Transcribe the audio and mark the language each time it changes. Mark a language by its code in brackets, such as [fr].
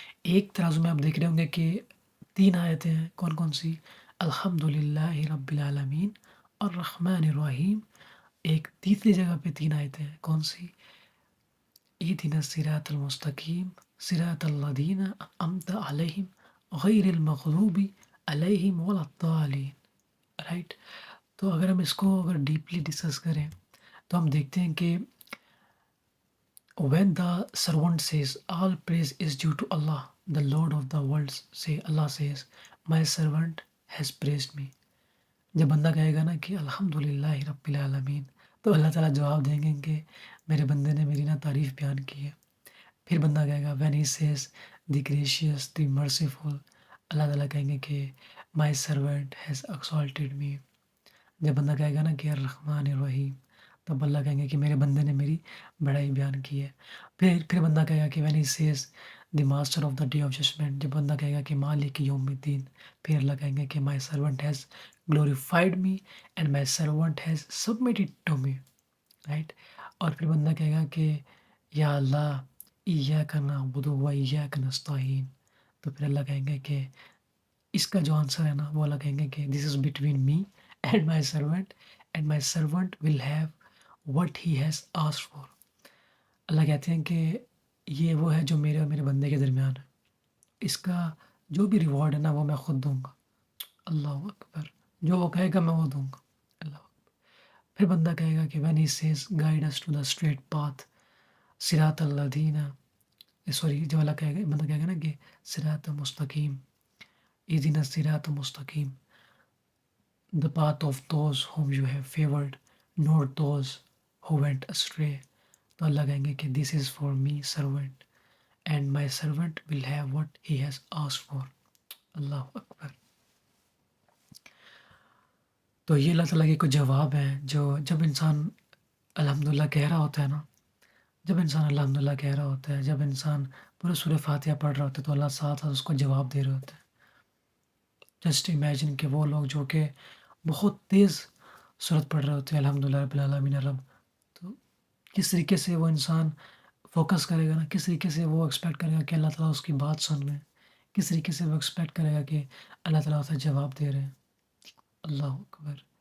[ur] ایک ترازو میں آپ دیکھ رہے ہوں گے کہ 3 آیتیں ہیں، کون سی؟ [ar] الحمدللہ رب العالمین، الرحمن الرحیم. [ur] ایک تیسری جگہ پہ 3 آیتیں ہیں، کون سی؟ [ar] اہدنا الصراط المستقیم صراط الذین انعمت علیہم غیر المغضوب علیہم ولا الضالین. [ur] رائٹ، تو اگر ہم اس کو ڈیپلی ڈسکس کریں تو ہم دیکھتے ہیں کہ [en] when the servant says all praise is due to Allah, the Lord of the worlds, Allah says my servant has praised me. [ur] جب بندہ کہے گا نا کہ [ar] الحمدللہ رب العالمین [ur] تو اللہ تعالیٰ جواب دیں گے کہ میرے بندے نے میری نا تعریف بیان کی ہے. پھر بندہ کہے گا [en] when he says the gracious the merciful، [ur] اللہ تعالیٰ کہیں گے کہ [en] my servant has exalted me. [ur] جب بندہ کہے گا نا کہ [ar] الرحمن الرحیم [ur] تب اللہ کہیں گے کہ میرے بندے نے میری بڑائی بیان کی ہے. پھر بندہ کہے گا کہ [en] when he says the master of the day of judgment، [ur] جب بندہ کہے گا کہ [ar] مالک یوم الدین، [ur] پھر اللہ کہیں گے کہ [en] my servant has glorified me and my servant has submitted to me. [ur] Right, اور پھر بندہ کہے گا کہ یا اللہ [ar] ایاک نعبد و ایاک نستعین، [ur] تو پھر اللہ کہیں گے کہ اس کا جو آنسر ہے نا وہ اللہ کہیں گے کہ [en] This is between me and my servant will have what he has asked for. [ur] اللہ کہتے ہیں کہ یہ وہ ہے جو میرے اور میرے بندے کے درمیان ہے، اس کا جو بھی ریوارڈ ہے نا وہ میں خود دوں گا. اللہ اکبر، جو وہ کہے گا میں وہ دوں گا. اللہ اکبر. پھر بندہ کہے گا کہ [en] when he says guide us to the straight path [ar] صراط الذین، [ur] سوری جو اللہ کہے گا، بندہ کہے گا نا کہ [ar] صراط مستقیم، اہدنا الصراط المستقیم، [en] the path of those whom you have favored, not those who went astray. [ur] تو اللہ کہیں گے کہ [en] this is for me servant and my servant will have what he has asked for. [ur] اللہ اکبر. تو یہ اللہ تعالیٰ کے کچھ جواب ہیں جو جب انسان الحمدللہ کہہ رہا ہوتا ہے نا، جب انسان الحمدللہ کہہ رہا ہوتا ہے، جب انسان پورے سورہ فاتحہ پڑھ رہا ہوتا ہے تو اللہ ساتھ ساتھ اس کو جواب دے رہے ہوتے ہیں. جسٹ امیجن کہ وہ لوگ جو کہ بہت تیز سورت پڑھ رہے ہوتے ہیں [ar] الحمدللہ رب العالمین الرب، [ur] تو کس طریقے سے وہ انسان فوکس کرے گا نا، کس طریقے سے وہ ایکسپیکٹ کرے گا کہ اللہ تعالیٰ اس کی بات سن رہے ہیں، کس طریقے سے وہ ایکسپیکٹ کرے گا کہ اللہ تعالیٰ اسے جواب دے رہے ہیں. اللہ اکبر.